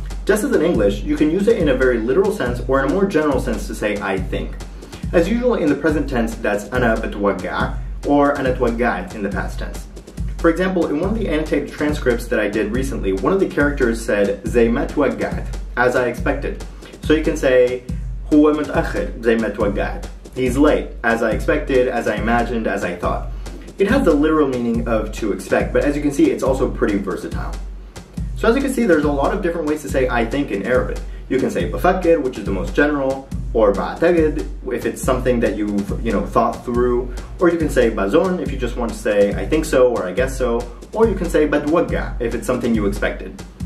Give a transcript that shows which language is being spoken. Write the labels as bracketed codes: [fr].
[en] Just as in English, you can use it in a very literal sense or in a more general sense to say I think. As usual in the present tense, that's ana batwagga or ana twagga'at in the past tense. For example, in one of the annotated transcripts that I did recently, one of the characters said [ar] زي ما توقعت, [en] as I expected. So you can say [ar] هو متأخر زي ما توقعت. [en] He's late, as I expected, as I imagined, as I thought. It has the literal meaning of to expect, but as you can see, it's also pretty versatile. So as you can see, there's a lot of different ways to say I think in Arabic. You can say bafakir, which is the most general, or ba'tagid, if it's something that you've thought through, or you can say bazon if you just want to say I think so or I guess so, or you can say badwagga if it's something you expected.